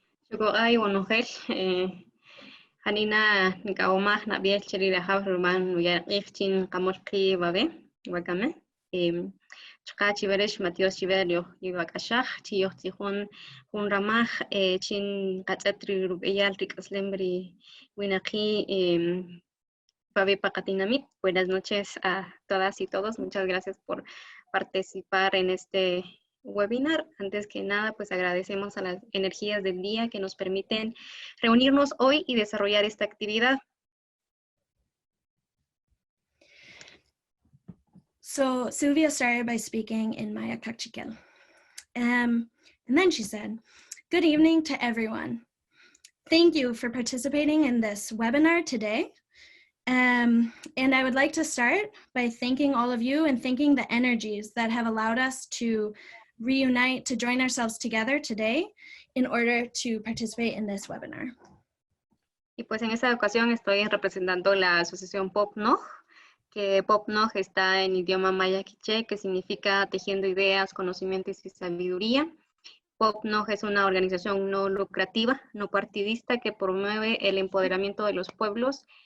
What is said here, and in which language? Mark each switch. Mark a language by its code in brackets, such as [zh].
[es] Chuko ay onogel Hanina Nikaoma Nabiel Cherira Haverman Nuya Ifchin Kamorki Babe Wakame Chaka Chiveresh Matios Chiverio Yvakashach Chio Tihun Ramach Chin Katsatri Rubeyal Ricas Winaki Babe Pacatinamit. Buenas noches a todas y todos. Muchas gracias por participar en este webinar. Antes que nada, pues agradecemos a las energías del día que nos permiten reunirnos hoy y desarrollar esta actividad. [en] So Sylvia started by speaking in Maya Cachiquel. And then she said, "Good evening to everyone. Thank you for participating in this webinar today. And I would like to start by thanking all of you and thanking the energies that have allowed us to reunite, to join ourselves together today in order to participate in this webinar." [es] Y pues en esta ocasión estoy representando la asociación PopNoj, que PopNoj está en idioma maya quiché, que significa tejiendo ideas, conocimientos y sabiduría. PopNoj es una organización no lucrativa, no partidista, que promueve el empoderamiento de los pueblos.